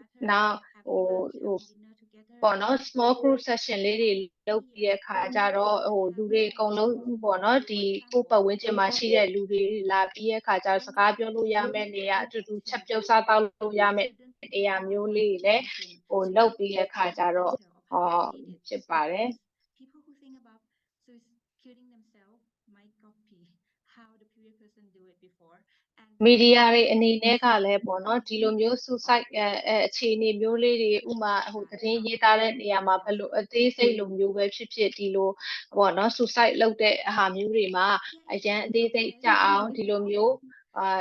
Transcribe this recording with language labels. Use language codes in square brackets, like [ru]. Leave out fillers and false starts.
[my] နောက်ဟိုပေါ့နော် small group session လေးတွေလုပ်ပြီးတဲ့အခါကျတော့ဟိုလူတွေအကုန်လုံးပေါ့နော်ဒီကိုယ်ပတ်ဝန်းကျင်မှာရှိတဲ့လူတွေလာပြီးတဲ့အခါကျတော့စကားပြောလို့ရမယ့်နေရာအတူတူချက်ပြုတ်စားတောက်လို့ရမယ့်နေရာမျိုးလေးတွေလည်းဟိုလုပ်ပြီးတဲ့အခါကျတော့ဖြစ်ပါတယ် [en] People who think about killing themselves might copy how the previous person do it before. [my] မီဒီယာတွေအနေနဲ့ကလည်းပေါ့နော်ဒီလိုမျိုး suicide အခြေအနေမျိုးလေးတွေဥမာဟိုသတင်းရေးသားတဲ့နေရာမှာဘယ်လိုအသေးစိတ်လိုမျိုးပဲဖြစ်ဖြစ်ဒီလိုပေါ့နော် suicide လုပ်တဲ့ဟာမျိုးတွေမှာအရန်အသေးစိတ်ကြအောင်ဒီလိုမျိုးအ